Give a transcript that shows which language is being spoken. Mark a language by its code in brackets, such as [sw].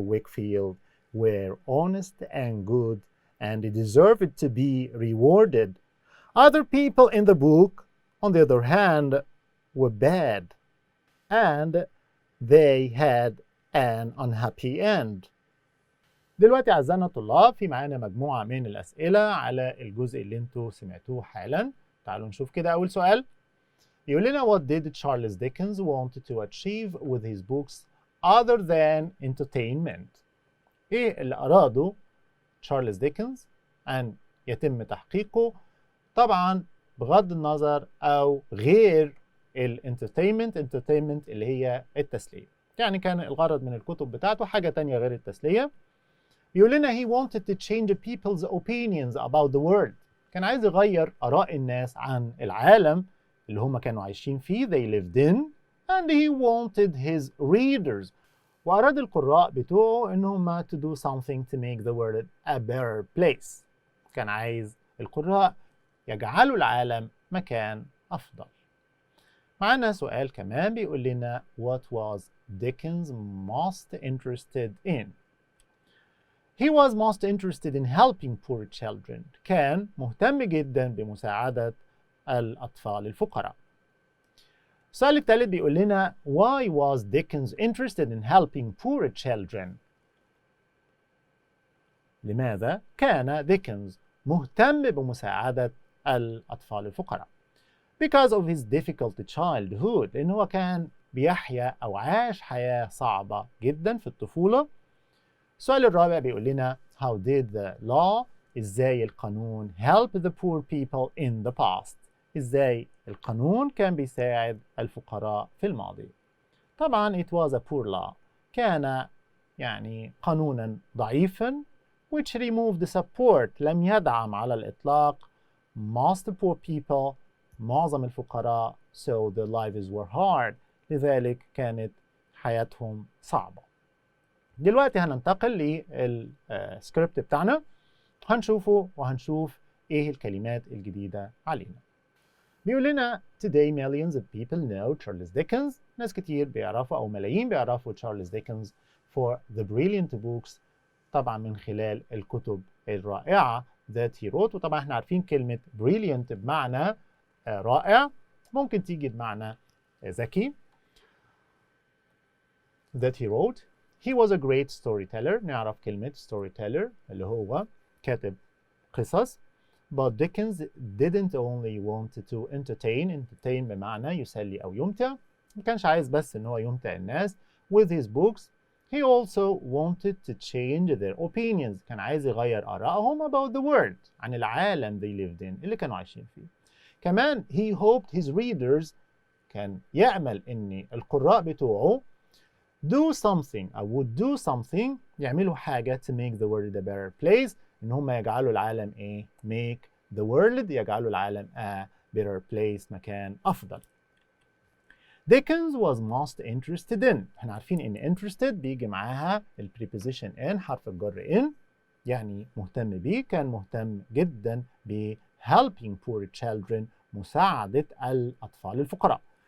[en] Wickfield were honest and good and deserved to be rewarded. Other people in the book, on the other hand, were bad, and they had an unhappy end. [ar] دلوقتي أعزائنا الطلاب في معانا مجموعة من الأسئلة على الجزء اللي انتوا سمعتوه حالا. تعالوا نشوف كده أول سؤال. يقول لنا [en] What did Charles Dickens want to achieve with his books other than entertainment؟ [ar] إيه اللي أراده تشارلز ديكنز أن يتم تحقيقه طبعا بغض النظر أو غير الانترتينمنت اللي هي التسلية. يعني كان الغرض من الكتب بتاعته حاجة تانية غير التسلية. يقول لنا [en] he wanted to change people's opinions about the world. [ar] كان عايز يغير آراء الناس عن العالم اللي هم كانوا عايشين فيه [en] they lived in, and he wanted his readers. [ar] وأراد القراء بتوعه إن هم [en] to do something to make the world a better place. [ar] كان عايز القراء يجعلوا العالم مكان أفضل. معنا سؤال كمان بيقول لنا [en] what was Dickens most interested in؟ He was most interested in helping poor children. [ar] كان مهتم جدا بمساعدة الأطفال الفقراء. السؤال الثالث بيقول لنا [en] Why was Dickens interested in helping poor children؟ [ar] لماذا كان ديكنز مهتم بمساعدة الأطفال الفقراء؟ [en] Because of his difficult childhood، [ar] لأن هو كان بيحيا أو عاش حياة صعبة جدا في الطفولة. السؤال الرابع بيقول لنا [en] How did the law، [ar] إزاي القانون [en] help the poor people in the past، [ar] إزاي القانون كان بيساعد الفقراء في الماضي. [en] طبعا it was a poor law، [ar] كان يعني قانونا ضعيفا [en] which removed support، [ar] لم يدعم على الإطلاق [en] most poor people، [ar] معظم الفقراء [en] so their lives were hard، [ar] لذلك كانت حياتهم صعبة. دلوقتي هننتقل للسكريبت بتاعنا، هنشوفه وهنشوف ايه الكلمات الجديدة علينا. بيقول لنا [en] today millions of people know Charles Dickens، [ar] ناس كتير بيعرفوا أو ملايين بيعرفوا تشارلز ديكنز [en] for the brilliant books، [ar] طبعا من خلال الكتب الرائعة [en] that he wrote. [ar] وطبعا احنا عارفين كلمة brilliant بمعنى رائع، ممكن تيجي بمعنى ذكي. [en] that he wrote. He was a great storyteller، [ar] نعرف كلمة storyteller اللي هو كاتب قصص. [en] But Dickens didn't only want to entertain [ar] بمعنى يسلي أو يمتع، ما كانش عايز بس إن هو يمتع الناس. [en] With his books he also wanted to change their opinions، [ar] كان عايز يغير آرائهم [en] about the world، [ar] عن العالم [en] they lived in [ar] اللي كانوا عايشين فيه. [en] كمان he hoped his readers، [ar] كان يأمل إن القراء بتوعه [en] do something أو would do something، [ar] يعملوا حاجة [en] to make the world a better place، [ar] إن هم يجعلوا العالم إيه؟ [en] make the world، [ar] يجعلوا العالم [en] a better place، [ar] مكان أفضل. [en] Dickens was most interested in، [ar] احنا عارفين إن interested بيجي معاها ال preposition in، حرف الجر in، يعني مهتم بيه، كان مهتم جدا ب [en] helping poor children، [ar] مساعدة الأطفال الفقراء.